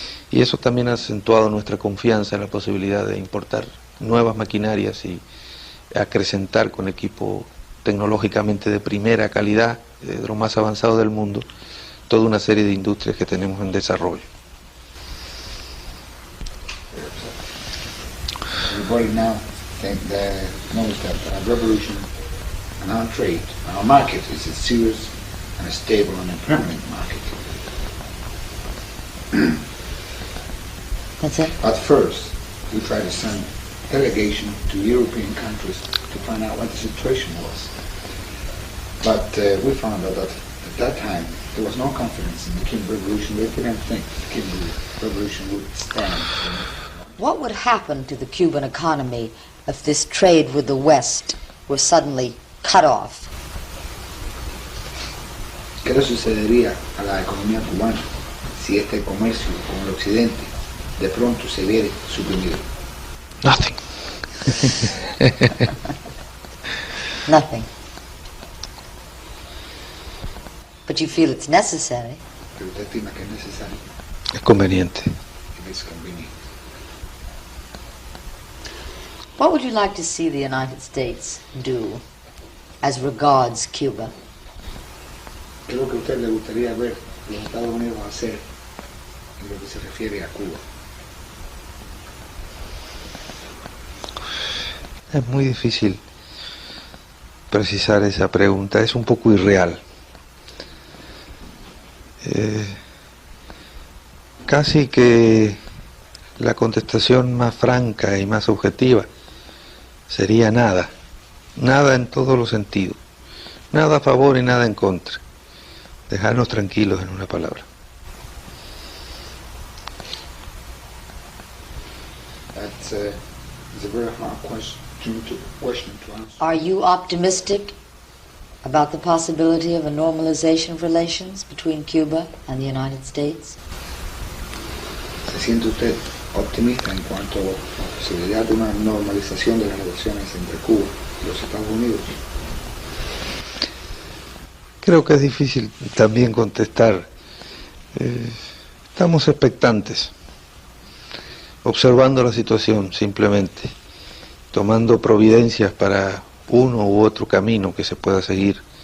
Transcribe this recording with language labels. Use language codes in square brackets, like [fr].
[es] Y eso también ha acentuado nuestra confianza en la posibilidad de importar nuevas maquinarias y acrecentar con equipo tecnológicamente de primera calidad, de lo más avanzado del mundo, toda una serie de industrias que tenemos en desarrollo. [en] Everybody now knows that our revolution and our trade, our market is a serious and a stable and a permanent market. That's it? At first, we tried to send delegation to European countries to find out what the situation was. But we found out that at that time there was no confidence in the Cuban Revolution. They didn't think the Cuban Revolution would stand. What would happen to the Cuban economy if this trade with the West were suddenly cut off? [es] ¿Qué le sucedería a la economía cubana si este comercio con el occidente de pronto se viera suprimido? [en] Nothing. Nothing. But you feel it's necessary. [es] Pero usted estima que es necesario, Es conveniente. [en] it is convenient. What would you like to see the United States do as regards Cuba? [es] ¿Qué es lo que a usted le gustaría ver los Estados Unidos hacer en lo que se refiere a Cuba? Es muy difícil precisar esa pregunta, es un poco irreal. Casi que la contestación más franca y más objetiva sería nada, nada en todos los sentidos, nada a favor y nada en contra, dejarnos tranquilos en una palabra. [en] That's it's a very hard question to answer. Are you optimistic about the possibility of a normalization of relations between Cuba and the United States? [es] ¿Se siente usted optimista en cuanto a la posibilidad de una normalización de las relaciones entre Cuba y los Estados Unidos? Creo que es difícil también contestar. Estamos expectantes, observando la situación simplemente, tomando providencias para uno u otro camino que se pueda seguir.